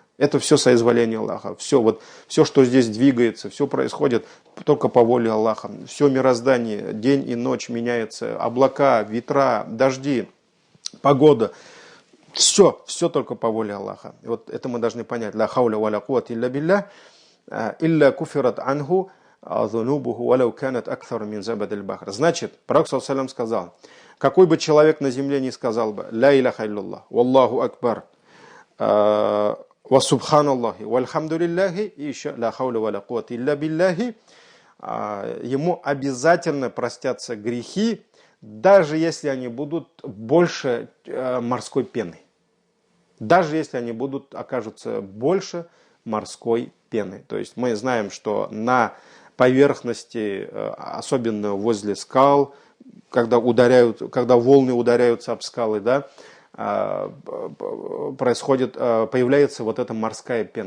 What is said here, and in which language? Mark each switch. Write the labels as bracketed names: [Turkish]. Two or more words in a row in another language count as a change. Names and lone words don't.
[Russian] Это все соизволение Аллаха. Все, что здесь двигается, все происходит только по воле Аллаха. Все мироздание, день и ночь меняется, облака, ветра, дожди, погода. Все только по воле Аллаха. И вот это мы должны понять. [Arabic] لا حول ولا قوة إلا بالله إلا كفرت عنه ذنوبه ولو كانت أكثر من زبد البحر. [Russian] Значит, пророк [Arabic] صلى الله عليه وسلم [Russian] сказал, какой бы человек на земле не сказал бы [Arabic] لا إله إلا الله، والله أكبر، وسبحان الله، والحمد لله, [Russian] и еще [Arabic] لا حول ولا قوة إلا بالله, [Russian] ему обязательно простятся грехи, даже если они будут больше морской пены. Даже если они окажутся больше морской пены. То есть мы знаем, что на поверхности, особенно возле скал, когда волны ударяются об скалы, да, появляется вот эта морская пена.